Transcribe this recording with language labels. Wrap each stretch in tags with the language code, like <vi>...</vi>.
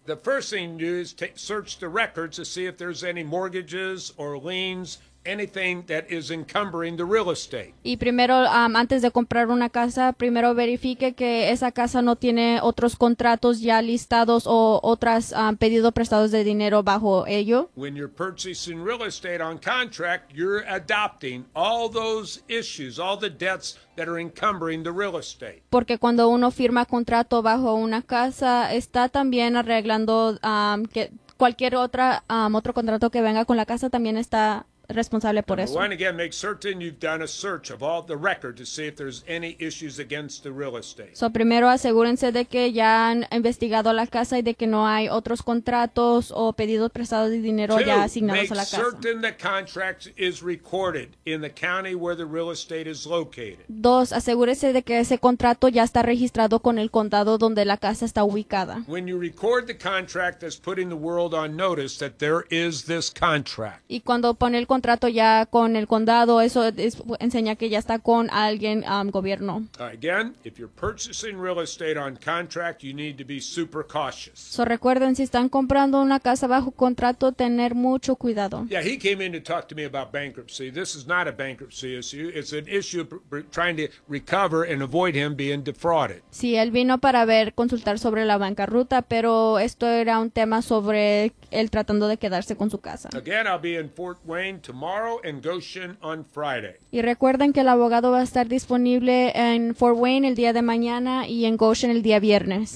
<en>The first thing you do is search the records to see if there's any mortgages or liens, anything that is encumbering the real estate.</en> <es>Y primero, antes de comprar una casa, primero verifique que esa casa no tiene otros contratos ya listados o otras pedidos prestados de dinero bajo ello.</es> <en>When you're purchasing real estate on contract, you're adopting all those issues, all the debts that are encumbering the real estate.</en> <es>Porque cuando uno firma contrato bajo una casa, está también arreglando que cualquier otro contrato que venga con la casa también está responsable por eso.</es> <en>One, again, make certain you've done a search of all the record to see if there's any issues against the real estate.</en> <es>So primero asegúrense de que ya han investigado la casa y de que no hay otros contratos o pedidos prestados de dinero</es> <en>Two,</en> <es>ya asignados a la casa.</es> <en>Make certain the contract is recorded in the county where the real estate is located.</en> <es>Dos, asegúrese de que ese contrato ya está registrado con el condado donde la casa está ubicada.</es> <en>When you record the contract, that's putting the world on notice that there is this contract.</en> <es>Y cuando pone el contrato ya con el condado, eso enseña que ya está con alguien gobierno.</es> <en>Again, if you're purchasing real estate on contract, you need to be super cautious.</en> <es>So recuerden, si están comprando una casa bajo contrato, tener mucho cuidado.</es> <en>Yeah, he came in to talk to me about bankruptcy. This is not a bankruptcy issue. It's an issue trying to recover and avoid him being defrauded.</en> <es>Sí, él vino para ver, consultar sobre la bancarrota, pero esto era un tema sobre él tratando de quedarse con su casa.</es> <en>Again, I'll be in Fort Wayne tomorrow and Goshen on Friday.</en> <es>Y recuerden que el abogado va a estar disponible en Fort Wayne el día de mañana y en Goshen el día viernes.</es>